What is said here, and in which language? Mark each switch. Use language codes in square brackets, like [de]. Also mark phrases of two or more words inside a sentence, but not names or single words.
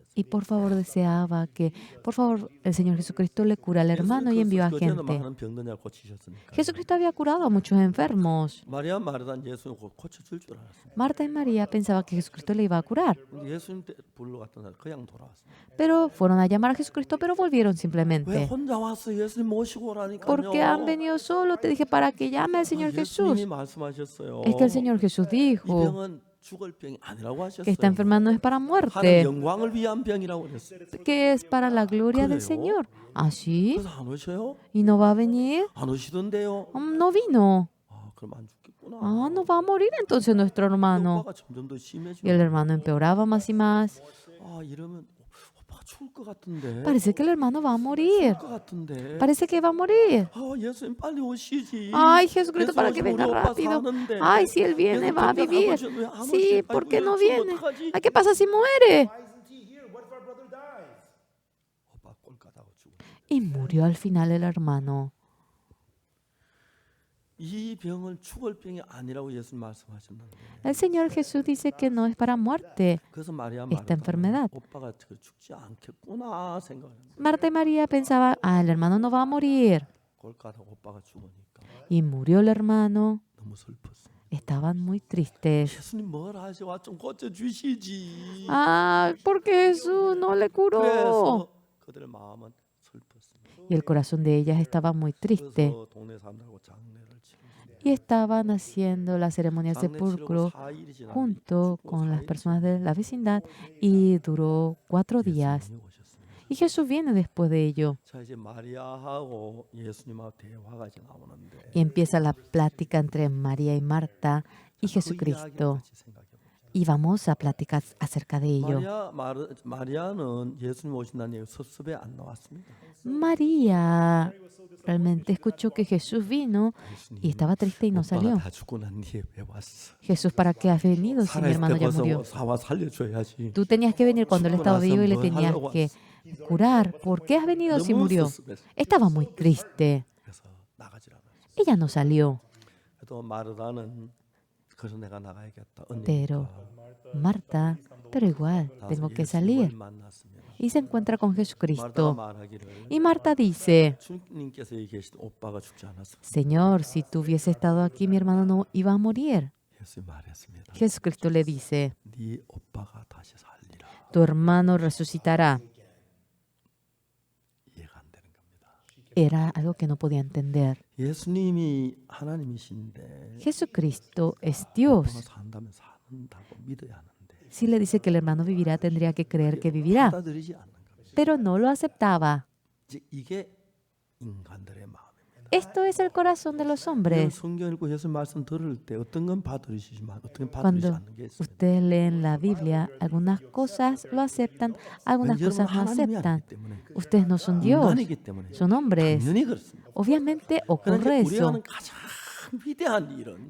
[es] Y por favor deseaba que, por favor, el Señor Jesucristo le cura al hermano y envió a [ko] 그전에 [es] gente. [ko] 많은 병든 자 고치셨으니까. [es] Jesucristo había curado a muchos enfermos. [ko] 마리아 마르다는 예수님 고쳐줄 줄 알았어요. [es] Marta y María pensaban que Jesucristo le iba a curar, [ko] 근데 예수님 때 불러 갔던 사람 그냥 돌아왔어요. [es] pero fueron a llamar a Jesucristo, pero volvieron [ko] 왜 [es] simplemente. [ko] 혼자 왔어? 예수님 모시고 오라니까요. [es] Porque han venido solo, te dije, para que llame al Señor [ko] 예수님이 [es] Jesús. [ko] 말씀하셨어요. [es] Es que el Señor Jesús [ko] 이 [es] dijo [ko] 병은 죽을 병이 아니라고 하셨어요. [es] que esta enfermedad no es para [ko] 하나님 [es] muerte, [ko] 영광을 위한 병이라고 그랬어요. [es] que es para la gloria del [ko] 그래요? [es] Señor. ¿Así? [ko] 그래서 안 오셔요? [es] ¿Y no va a venir? [ko] 안 오시던데요. [es] No vino. [ko] 그럼 안 죽겠구나. [es] Ah, no va a morir entonces nuestro hermano. [ko] 오빠가 점점 더 [es] Y [ko] 심해지고. [es] el hermano empeoraba más y más. [ko] 이러면 오빠가 죽을 것 같은데. [es] Parece que el hermano va a morir. [ko] 죽을 것 같은데. [es] Parece que va a morir. [ko] 예수님 빨리 오시지. [es] Ay, Jesucristo, [ko] 예수 [es] para que [ko] 오시면 [es] venga [ko] 우리 오빠 [es] rápido. [ko] 사는데. [es] Ay, si Él viene, [ko] 예수 [es] va a [ko] 병장 [es] vivir. [ko] 아버지 왜안 오시? [es] Sí, ¿por qué [ko] 아이고, [es] no [ko] 죽으면 [es] viene? [ko] 어떡하지? [es] Ay, ¿qué pasa si muere? [en] Why isn't he here? What if our brother dies? [ko] 오빠 꼴까다고 죽어. [es] Y murió al final el hermano. [ko] 이 병은 죽을 병이 아니라고 예수님 말씀하셨는데. [es] El Señor Jesús dice que no es para muerte. [ko] 그래서 마리아 [es] esta enfermedad. [ko] 오빠가 죽지 않겠구나 생각했는데. [es] Marta y María pensaban, el hermano no va a morir. [ko] 꼴까다고 오빠가 죽으니까 [es] Y murió el hermano. [ko] 너무 슬펐어. [es] Estaban muy tristes. [ko] 예수님 뭘 하셔? 좀 고쳐 주시지. [es] Porque Jesús no le curó. [ko] 그래서 그들의 마음은 슬펐습니다. [es] Y el corazón de ellas estaba muy triste. [ko] 그래서 동네 사람들하고 장례를 치르고 [es] Y estaban haciendo la ceremonia del sepulcro junto con las personas de la vecindad y duró 4 días. Y Jesús viene después de ello. [ko] 자 이제 마리아하고 예수님하고 대화가 이제 나오는데 [es] Y empieza la plática entre María y Marta y Jesucristo. Y vamos a platicar acerca de ello. [ko] 마리아는 예수님 오신다는 얘기 섭섭해 안 나왔습니다. [es] María realmente escuchó que Jesús vino y estaba triste y no salió. [ko] 오빠가 다 죽고 난 뒤에 왜 왔어? [es] Jesús, ¿para qué has venido si mi [ko] 살아있을 [es] hermano [ko] 때 [es] ya [ko] 벌써 [es] murió? [ko] 사와 살려줘야지. [es] Tú tenías que venir cuando él [ko] 죽고 [es] estaba [ko] 나서 [es] vivo y le [ko] 뭘 [es] tenías [ko] 하려고 [es] que [ko] 왔어? [es] curar. ¿Por qué has venido si [ko] 너무 [es] murió? [ko] 섭섭했어. [es] Estaba muy triste. [ko] 그래서 나가지 않았어. [es] Ella no salió. [ko] 또 마르다는 그래서 내가 나가야겠다. [es] Pero [ko] 언니니까. [es] Marta, pero igual, tengo que salir. [ko] 만났습니다. [es] Y se encuentra con [ko] 마르다가 [es] Jesucristo. [ko] 말하기를 [es] Y Marta dice, [ko] 주님께서 여기 계실 때 오빠가 죽지 않았어. [es] Señor, si tú hubiese estado aquí, mi hermano no iba a morir. [ko] 예수님 말했습니다. [es] Jesucristo le dice, [ko] 네 오빠가 다시 살리라. [es] tu hermano resucitará. [ko] 이해가 안 되는 겁니다. [es] Era algo que no podía entender. [ko] 예수님이 하나님이신데 [es] Jesucristo es [ko] 오빠가 [es] Dios. [ko] 산다면 산다고 믿어야 하는데 [es] Si le dice que el hermano vivirá, tendría que creer que vivirá. [ko] 받아들이지 않는 겁니다. [es] Pero no lo aceptaba. [ko] 이제 이게 인간들의 마음입니다. [es] Esto es el corazón de los [ko] 이런 [es] hombres. [ko] 성경 읽고 예수 말씀 들을 때 어떤 건 받아들이시지만 어떤 건 받아들이지 [es] Cuando [ko] 않는 게 있습니다. [es] ustedes leen la Biblia, algunas cosas lo aceptan, algunas [ko] 여러분 [es] cosas no [ko] 하나님이 [es] aceptan. [ko] 아니기 때문에 [es] Ustedes no son Dios, [ko] 인간이기 때문에 [es] son hombres. [ko] 당연히 그렇습니다. [es] Obviamente [ko] 그러나 [es] ocurre [ko] 이제 우리가 [es] eso. [ko] 하는 가장 위대한 일은